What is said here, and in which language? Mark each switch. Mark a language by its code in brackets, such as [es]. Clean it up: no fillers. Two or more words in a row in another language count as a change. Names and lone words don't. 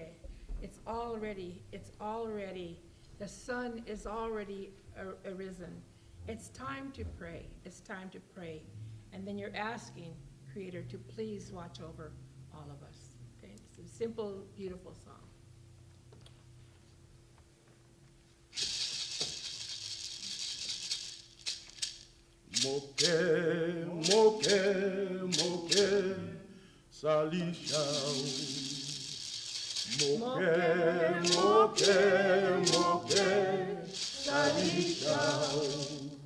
[en] It's already, the sun is already arisen. It's time to pray, it's time to pray. And then you're asking Creator to please watch over all of us. Okay, it's a simple, beautiful song. Moke, moke, moke, salishao. Moke, moke, moke, salishao.